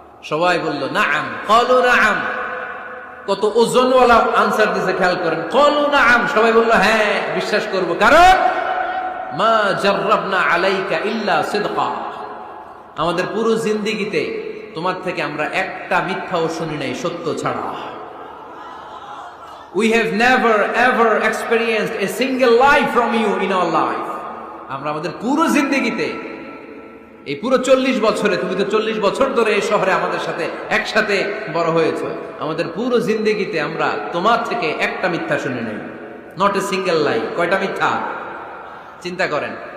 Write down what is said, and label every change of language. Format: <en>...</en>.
<bn>সবাই বলল</bn> <ar>নাআম, ক্বালু নাআম।</ar> <bn>কত ওজনওয়ালা আনসার দিছে, খেয়াল করেন।</bn> <ar>ক্বালু নাআম,</ar> <bn>সবাই বলল হ্যাঁ বিশ্বাস করব, কারণ</bn> <ar>মা জাররাবনা আলাইকা ইল্লা সিদকা,</ar> <bn>আমাদের পুরো জিন্দেগিতে তোমার থেকে আমরা একটা মিথ্যাও শুনি নাই সত্য ছাড়া।</bn> <en>We have never ever experienced a single lie from you in our life.</en> <bn>আমরা আমাদের পুরো জিন্দেগিতে, এই পুরো 40 বছরে, তুমি তো 40 বছর ধরে এই শহরে আমাদের সাথে একসাথে বড় হয়েছো, আমাদের পুরো জিন্দেগিতে আমরা তোমার থেকে একটা মিথ্যা শুনি নাই।</bn> <en>Not a single lie.</en> <bn>কয়টা মিথ্যা? চিন্তা করেন।</bn>